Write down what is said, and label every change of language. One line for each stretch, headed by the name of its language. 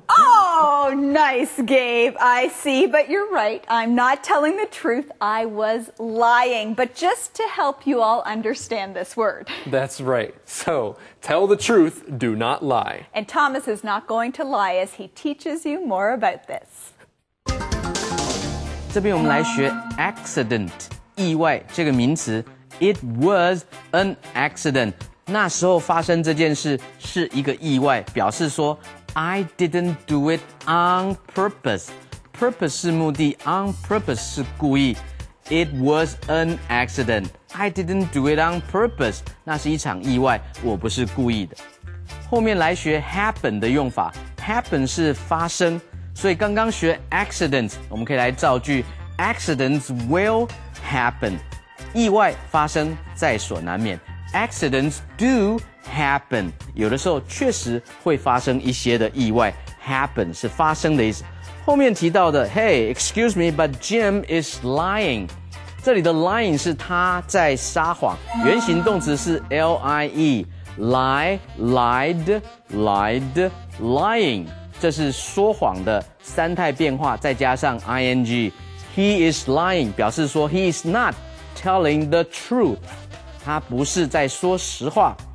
English: Oh, nice, Gabe. I see, but you're right. I'm not telling the truth. I was lying, but just to help you all understand this word. That's right. So, tell the truth, do not lie. And Thomas is not going to lie as he teaches you more about this.
Chinese: 这边我们来学 accident 意外这个名词。
English: It was an accident.
Chinese: 那时候发生这件事是一个意外，表示说
English: I didn't do it on purpose.
Chinese: Purpose 是目的 on purpose 是故意。
English: It was an accident. I didn't do it on purpose.
Chinese: 那是一场意外，我不是故意的。后面来学 happen 的用法。 happen 是发生，所以刚刚学 accidents， 我们可以来造句
English: accidents will happen。
Chinese: 意外发生在所难免。
English: Accidents do happen，
Chinese: 有的时候确实会发生一些的意外。 Happen 是发生的意思。后面提到的
English: Hey, excuse me, but Jim is lying。
Chinese: 这里的 lying 是他在撒谎，原形动词是 lie， lie, lied, lied, lying。这是说谎的三态变化，再加上 ing。
English: He is lying
Chinese: 表示说
English: he is not telling the truth，
Chinese: 他不是在说实话。